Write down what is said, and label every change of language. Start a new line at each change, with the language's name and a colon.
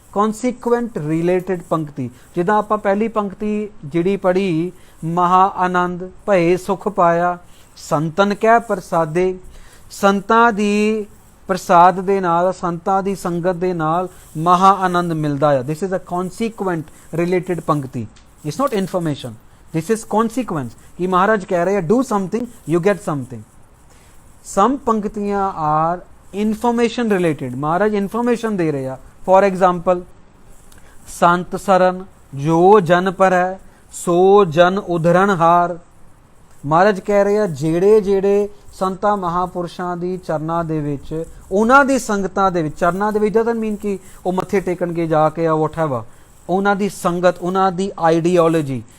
English: consequent related pankti.
Punjabi: ਜਿੱਦਾਂ ਆਪਾਂ ਪਹਿਲੀ ਪੰਕਤੀ ਜਿਹੜੀ ਪੜ੍ਹੀ, ਮਹਾ ਆਨੰਦ ਭਏ ਸੁਖ ਪਾਇਆ ਸੰਤਨ ਕਹਿ ਪ੍ਰਸਾਦੇ. ਸੰਤਾਂ ਦੀ ਪ੍ਰਸਾਦ ਦੇ ਨਾਲ, ਸੰਤਾਂ ਦੀ ਸੰਗਤ ਦੇ ਨਾਲ ਮਹਾ ਆਨੰਦ ਮਿਲਦਾ ਆ.
English: this is a consequent related pankti. it's not information, this is consequence.
Punjabi: ਕਿ ਮਹਾਰਾਜ ਕਹਿ ਰਹੇ ਆ
English: do something, you get something. some ਪੰਕਤੀਆਂ are information related.
Punjabi: Maharaj information ਦੇ ਰਹੇ ਆ.
English: for example,
Punjabi: ਸੰਤ ਸਰਨ ਜੋ ਜਨ ਪਰ ਹੈ ਸੋ ਜਨ ਉਧਰਨ ਹਾਰ. ਮਹਾਰਾਜ ਕਹਿ ਰਹੇ ਆ ਜਿਹੜੇ ਸੰਤਾਂ ਮਹਾਪੁਰਸ਼ਾਂ ਦੀ ਚਰਨਾਂ ਦੇ ਵਿੱਚ, ਉਹਨਾਂ ਦੀ ਸੰਗਤਾਂ ਦੇ ਵਿੱਚ, ਚਰਨਾਂ ਦੇ ਵਿੱਚ
English: doesn't mean
Punjabi: ਕਿ ਉਹ ਮੱਥੇ ਟੇਕਣਗੇ ਜਾ ਕੇ ਆ
English: whatever,
Punjabi: ਉਹਨਾਂ ਦੀ ਸੰਗਤ, ਉਹਨਾਂ ਦੀ ਆਈਡੀਓਲੋਜੀ.